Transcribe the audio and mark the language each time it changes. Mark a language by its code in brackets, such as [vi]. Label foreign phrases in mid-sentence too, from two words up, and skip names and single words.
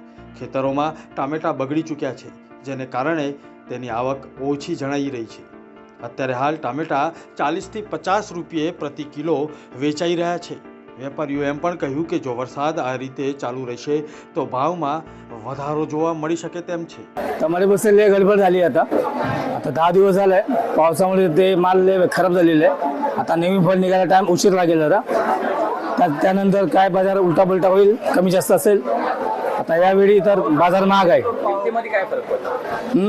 [gu] ખેતરોમાં ટામેટાં બગડી ચૂક્યા છે, જેને કારણે તેની આવક ઓછી જણાઈ રહી છે. અત્યારે હાલ ટામેટાં 40 થી 50 રૂપિયે પ્રતિ કિલો વેચાઈ રહ્યા છે. વેપારીઓએ એમ પણ કહ્યું કે જો વરસાદ આ રીતે चालू રહેશે તો ભાવમાં વધારો જોવા મળી શકે તેમ છે. તમારી પાસે [mr] लय गडबड झाली आता 10 दिवस झाले पावसामुळे ते माल लय खराब झालेले आहे. आता नवीन फळ निघायला टाइम उशीर लागेल जरा. त्यानंतर काय बाजार उलटा पुलटा होईल, कमी जास्त असेल. आता यावेळी तर बाजार महाग आहे. किमतीमध्ये काय फरक पडतो?